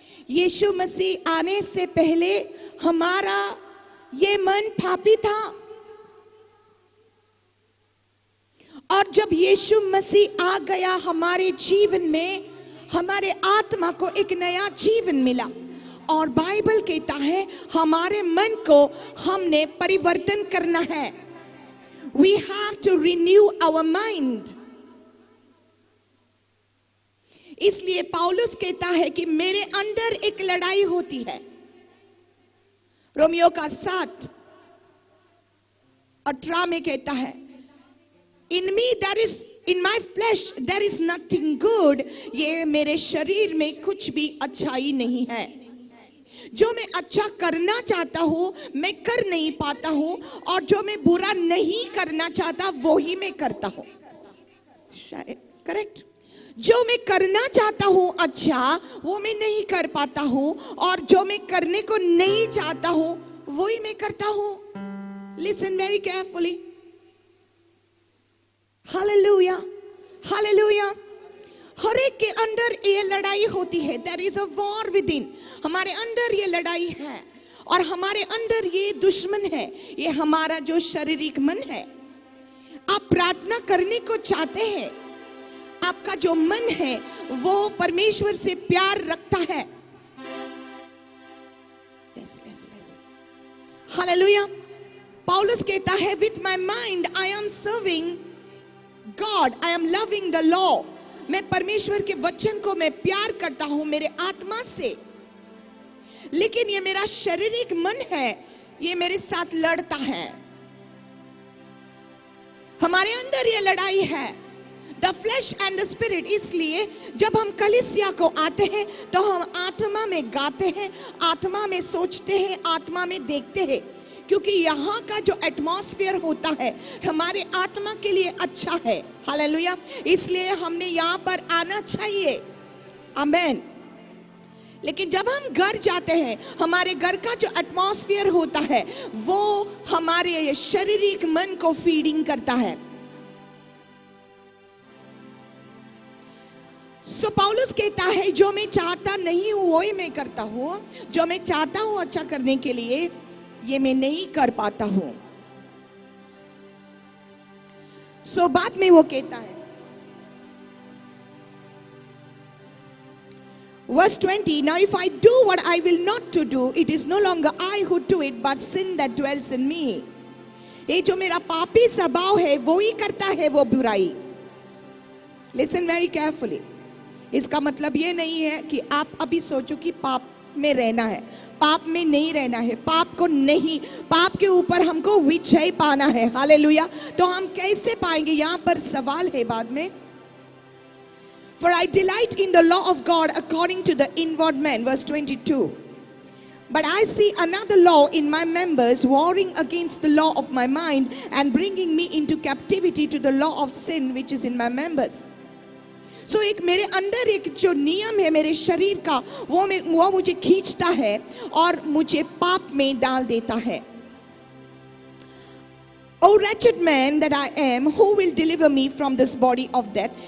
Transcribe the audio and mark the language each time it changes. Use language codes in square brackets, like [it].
[hi] यीशु मसीह आने से पहले हमारा ये मन पापी था, और जब यीशु मसीह आ गया हमारे जीवन में, हमारे आत्मा को एक नया जीवन मिला। और बाइबल कहता है हमारे मन को हमने परिवर्तन करना है। [en] We have to renew our mind. [hi] इसलिए पौलुस कहता है कि मेरे अंदर एक लड़ाई होती है। रोमियो का 7:18 में कहता है, [en] In me that is in my flesh there is nothing good. [hi] ये मेरे शरीर में कुछ भी अच्छाई नहीं है। जो मैं अच्छा करना चाहता हूं मैं कर नहीं पाता हूं, और जो मैं बुरा नहीं करना चाहता वो ही मैं करता हूं। शायद करेक्ट। जो मैं करना चाहता हूं अच्छा, वो मैं नहीं कर पाता हूं, और जो मैं करने को नहीं चाहता हूं वो ही मैं करता हूं। [en] Listen very carefully. [hi] Hallelujah, hallelujah. हर एक के अंदर ये लड़ाई होती है। [en] There is a war within. [hi] हमारे अंदर ये लड़ाई है, और हमारे अंदर ये दुश्मन है, ये हमारा जो शारीरिक मन है। आप प्रार्थना करने को चाहते हैं, आपका जो मन है वो परमेश्वर से प्यार रखता है। [en] Yes, yes, yes. Hallelujah. [hi] पौलुस कहता है, [en] With my mind I am serving God, I am loving the law. [hi] मैं परमेश्वर के वचन को मैं प्यार करता हूं मेरे आत्मा से, लेकिन ये मेरा शारीरिक मन है, ये मेरे साथ लड़ता है। हमारे अंदर ये लड़ाई है, [en] The flesh and the spirit. [hi] इसलिए जब हम कलीसिया को आते हैं तो हम आत्मा में गाते हैं, आत्मा में सोचते हैं, आत्मा में देखते हैं, क्योंकि यहाँ का जो एटमॉस्फेयर होता है हमारे आत्मा के लिए अच्छा है। हालेलुया। इसलिए हमने यहाँ पर आना चाहिए। आमेन। लेकिन जब हम घर जाते हैं, हमारे घर का जो एटमॉस्फेयर होता है वो हमारे शारीरिक मन को फीडिंग करता है। सो पौलुस कहता है, जो मैं चाहता नहीं हूं वो ही मैं करता हूं, जो मैं चाहता हूं अच्छा करने के लिए ये मैं नहीं कर पाता हूं। सो बाद में वो कहता है, [en] Verse 20, Now if I do what I will not to do, it is no longer I who do it, but sin that dwells in me. [hi] ये जो मेरा पापी स्वभाव है वो ही करता है वो बुराई। [en] Listen very carefully. [hi] इसका मतलब ये नहीं है कि आप अभी सोचो कि पाप में रहना है, पाप में नहीं रहना है, पाप को नहीं, पाप के ऊपर हमको विजय पाना है। हालेलुया। तो हम कैसे पाएंगे, यहाँ पर सवाल है बाद में। [en] For I delight in the law of God according to the inward man, verse 22. But I see another law in my members, warring against the law of my mind and bringing me into captivity to the law of sin which is in my members. [hi] So एक मेरे अंदर एक जो नियम है मेरे शरीर का, वो मुझे खींचता है और मुझे पाप में डाल देता है। [en] O wretched man that I am, who will deliver me from this body of death?